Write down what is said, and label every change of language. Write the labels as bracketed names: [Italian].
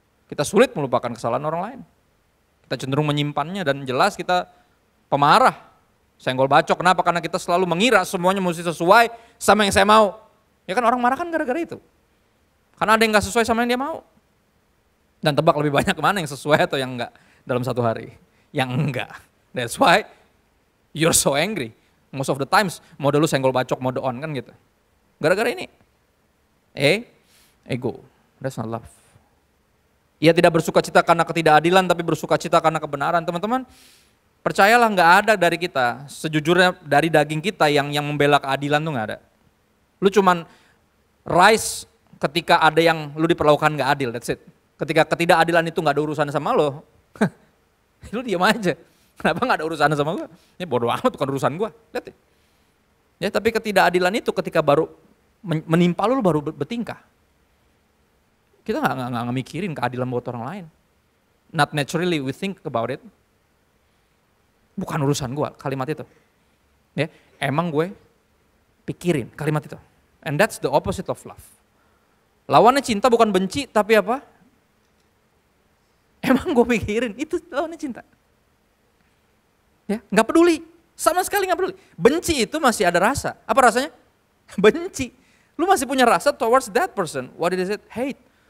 [Indonesian] Kita sulit melupakan kesalahan orang lain. Kita cenderung menyimpannya dan jelas kita pemarah. Senggol bacok, kenapa? Karena kita selalu mengira semuanya mesti sesuai sama yang saya mau. Ya kan orang marah kan gara-gara itu. Karena ada yang gak sesuai sama yang dia mau. Dan tebak lebih banyak kemana yang sesuai atau yang enggak dalam satu hari. Yang enggak. [English] That's why you're so angry. Most of the times [Indonesian] mode lu senggol bacok, mode on kan gitu. Gara-gara ini. Ego. [English] That's not love. [Indonesian] Ia tidak bersuka cita karena ketidakadilan tapi bersuka cita karena kebenaran. Teman-teman, percayalah gak ada dari kita, sejujurnya dari daging kita yang membela keadilan tuh gak ada. Lu cuman rise ketika ada yang lu diperlakukan gak adil, [English] that's it. [Indonesian] Ketika ketidakadilan itu gak ada urusan sama lo, lu diam aja. Kenapa gak ada urusan sama gue? Ini bodo amat, bukan urusan gue. Lihat ya. Ya, tapi ketidakadilan itu ketika baru menimpa lu baru bertingkah. Kita gak mikirin keadilan buat orang lain. [English] Not naturally we think about it. [Indonesian] Bukan urusan gue, kalimat itu. Ya, emang gue pikirin kalimat itu. [English] And that's the opposite of love. [Indonesian] Lawannya cinta bukan benci, tapi apa? Emang gue pikirin, itu lawannya cinta. Ya, nggak peduli, sama sekali nggak peduli. Benci itu masih ada rasa. Apa rasanya? Benci. Lu masih punya rasa [English] towards that person. What is it? Hate.